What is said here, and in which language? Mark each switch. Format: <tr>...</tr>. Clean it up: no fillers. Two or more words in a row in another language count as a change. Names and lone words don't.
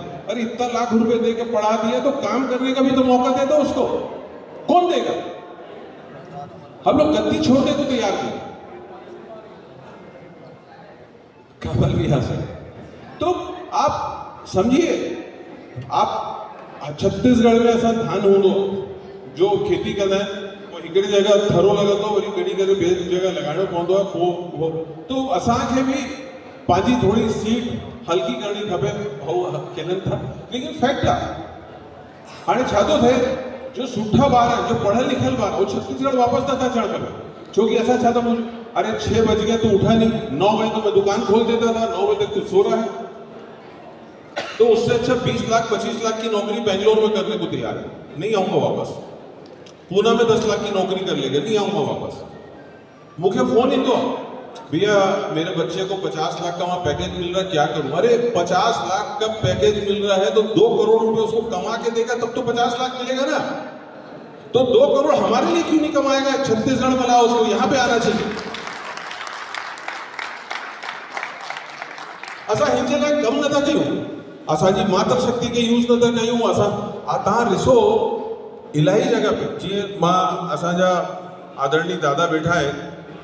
<hi>अरे इतना लाख रुपए दे के पढ़ा दिया तो काम करने का भी तो मौका दे दो उसको, कौन देगा? हम लोग गद्दी छोड़ने को तैयार नहीं। कमल भी हंस रहे। तो आप समझिए, आप छत्तीसगढ़ में</hi> <sd>ऐसा धान हूंदो जो खेती कंदा आहिनि, हिकिड़ी जगह थरो लॻंदो, वरी कॾहिं कॾहिं ॿिए जगह लॻाइणो पवंदो आहे, पोइ तो असांखे बि पंहिंजी थोड़ी सीट हल्की करणी खपे। हो खेलनि था, लेकिन फैक्ट आहे हाणे छा थो थिए, जो सुठा ॿार आहिनि, जो पढ़ियल लिखियल ॿार, वो छत्तीसगढ़ वापसि नथा अचणु खपे। छोकी असां छा था पूछूं,</sd> <hi>अरे 6 बज गए तो उठा नहीं, 9 बजे तो मैं दुकान खोल देता था, 9 बजे तक तू सो रहा है। तो उससे अच्छा 20 लाख 25 लाख की नौकरी बेंगलोर में करने को तैयार है, नहीं आऊंगा वापस। पूना में 10 लाख की नौकरी कर लेगा, नहीं आऊंगा वापस। मुझे फोन ही तो, भैया मेरे बच्चे को 50 लाख का वहां पैकेज मिल रहा है, क्या करूं? अरे 50 लाख का पैकेज मिल रहा है तो 2 करोड़ रुपए उसको कमा के देगा तब तो 50 लाख मिलेगा ना। तो 2 करोड़ हमारे लिए क्यों नहीं कमाएगा? छत्तीसगढ़ में लाओ उसको, यहां पे आना चाहिए।</hi> <sd>असा हिंजे लायक कम नथा कयूं, असांजी मातृशक्ति के यूज़ नथा कयूं। असां तव्हां ॾिसो इलाही जगह पे, जीअं मां असांजा आदरणीय दादा वेठा आहिनि,</sd>